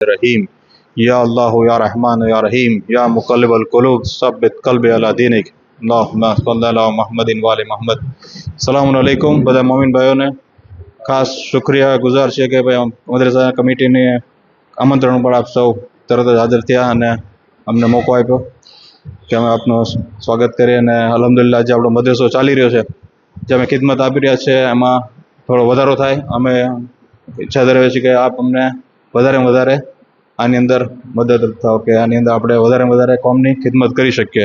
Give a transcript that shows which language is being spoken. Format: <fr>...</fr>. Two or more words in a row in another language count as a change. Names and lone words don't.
<ar>رحيم يا الله يا رحمن يا رحيم يا مقلب القلوب ثبت قلبي على دينك اللهم صل على محمد و آل محمد. السلام عليكم</ar> <gu>બધા મોમિન ભાઈઓને ખાસ શુક્રિયા ગુજાર છે કે ભાઈ મદ્રસા કમિટીને આમંત્રણ પર આપ સૌ તરત જ હાજર થયા અને અમને મોકો આપ્યો કે અમે આપનું સ્વાગત કરીએ અને અલ્હમ્દુલિલ્લાહ જે આપણો મદ્રસો ચાલી રહ્યો છે જે અમે ખિદમત આપી રહ્યા છે એમાં થોડો વધારો થાય અમે ઈચ્છા ધરાવીએ છીએ કે આપ અમને વધારે આની અંદર મદદ થાવ કે આની અંદર આપણે વધારે કોમની ખિદમત કરી શકીએ।</gu>